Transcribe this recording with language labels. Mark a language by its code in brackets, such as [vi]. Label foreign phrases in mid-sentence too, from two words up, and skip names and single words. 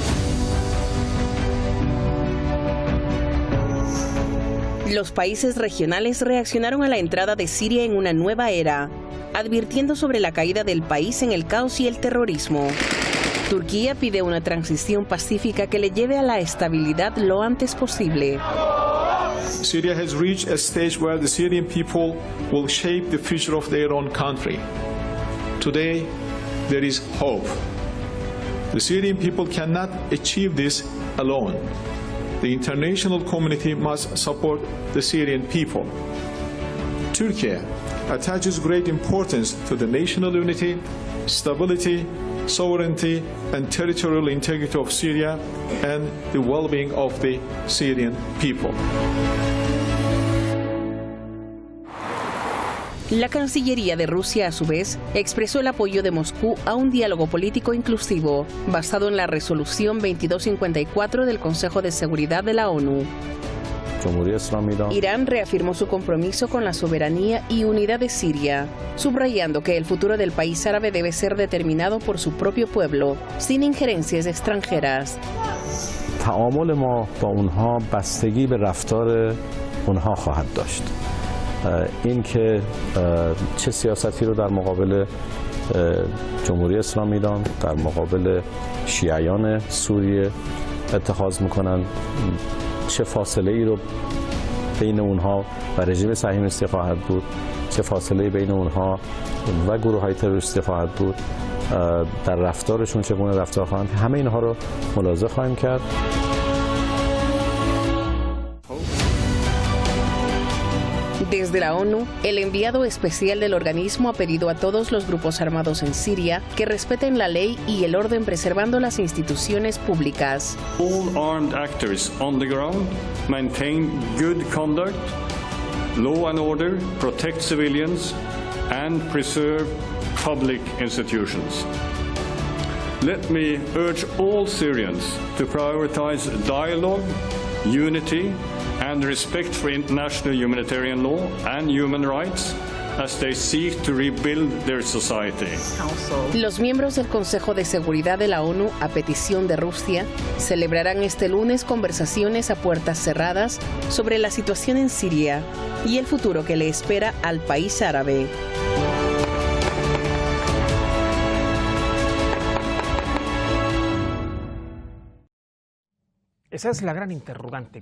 [es] Los países regionales reaccionaron a la entrada de Siria en una nueva era, advirtiendo sobre la caída del país en el caos y el terrorismo. Turquía pide una transición pacífica que le lleve a la estabilidad lo antes posible. [en] Syria has reached a stage where the Syrian people will shape the future of their own country. Today, there is hope. The Syrian people cannot achieve this alone. The international community must support the Syrian people. Turkey attaches great importance to the national unity, stability, sovereignty and territorial integrity of Syria and the well-being of the Syrian people. [es] La Cancillería de Rusia, a su vez, expresó el apoyo de Moscú a un diálogo político inclusivo, basado en la resolución 2254 del Consejo de Seguridad de la ONU. Irán reafirmó su compromiso con la soberanía y unidad de Siria, subrayando que el futuro del país árabe debe ser determinado por su propio pueblo, sin injerencias extranjeras. [fa] تعامل ما با اونها بستگی به رفتار اونها خواهد داشت. این که چه سیاستی رو در مقابل جمهوری اسلامی ایران در مقابل شیعیان سوریه اتخاذ میکنن، چه فاصله ای رو بین اونها و رژیم صهیونیستی خواهد بود، چه فاصله بین اونها و گروه‌های تروریستی خواهد بود، در رفتارشون چگونه رفتار خواهند، همه اینها رو ملاحظه خواهیم کرد. [es] Desde la ONU, el enviado especial del organismo ha pedido a todos los grupos armados en Siria que respeten la ley y el orden preservando las instituciones públicas. [en] All armed actors on the ground maintain good conduct, law and order, protect civilians and preserve public institutions. Let me urge all Syrians to prioritize dialogue, unity and respect for international humanitarian law and human rights as they seek to rebuild their society. [es] Los miembros del Consejo de Seguridad de la ONU, a petición de Rusia, celebrarán este lunes conversaciones a puertas cerradas sobre la situación en Siria y el futuro que le espera al país árabe. Esa es la gran interrogante.